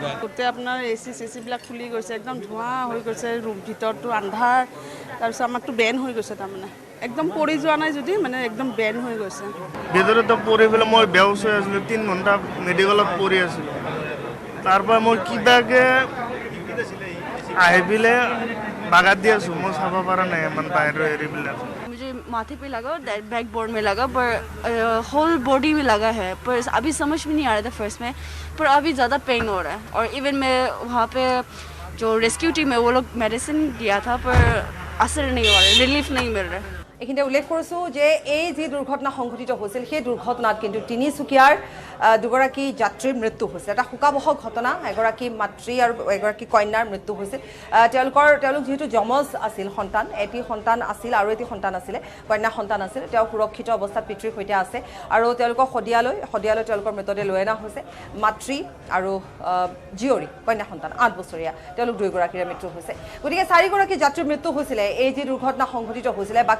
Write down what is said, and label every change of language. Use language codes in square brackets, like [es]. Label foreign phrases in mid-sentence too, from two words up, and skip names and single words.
[as] গোটেই আপোনাৰ এচি চেচিবিলাক খুলি গৈছে একদম ধোঁৱা হৈ গৈছে ভিতৰটো আন্ধাৰ তাৰপিছত আমাৰতো বেন হৈ গৈছে তাৰমানে একদম পৰি যোৱা নাই যদি মানে একদম বেন হৈ গৈছে ভিতৰতে পৰি পেলাই মই বেউচ হৈ আছিলোঁ 3 ঘণ্টা মেডিকেলত পৰি আছিলোঁ তাৰপৰা মই কিবাকে আহি পেলাই বাগাত দি আছোঁ মই চাব পৰা নাই ইমান বাহিৰৰ এৰি পেলাই [hi] मुझे माथे पे लगा बैकबोर्ड में लगा पर [en] whole body [hi] में लगा है पर अभी समझ में नहीं आ रहा था फर्स्ट में पर अभी ज़्यादा पेन हो रहा है और इवन मैं वहाँ पे जो [en] rescue team [hi] है वो लोग मेडिसिन दिया था पर असर नहीं हो रहा रिलीफ नहीं मिल रहा है [as] এইখিনিতে উল্লেখ কৰিছোঁ যে এই যি দুৰ্ঘটনা সংঘটিত হৈছিল সেই দুৰ্ঘটনাত কিন্তু তিনিচুকীয়াৰ দুগৰাকী যাত্ৰীৰ মৃত্যু হৈছিল এটা শোকাবহ ঘটনা এগৰাকী মাতৃ আৰু এগৰাকী কন্যাৰ মৃত্যু হৈছিল তেওঁলোক যিহেতু যমজ আছিল সন্তান এটি সন্তান আছিল আৰু এটি সন্তান আছিলে কন্যা সন্তান আছিল তেওঁ সুৰক্ষিত অৱস্থাত পিতৃৰ সৈতে আছে আৰু তেওঁলোকক শদিয়ালৈ তেওঁলোকৰ মৃতদেহ লৈ অনা হৈছে মাতৃ আৰু জীয়ৰী কন্যা সন্তান 8 বছৰীয়া তেওঁলোক দুয়োগৰাকীৰে মৃত্যু হৈছে গতিকে 4গৰাকী যাত্ৰীৰ মৃত্যু হৈছিলে এই যি দুৰ্ঘটনা সংঘটিত হৈছিলে বাকী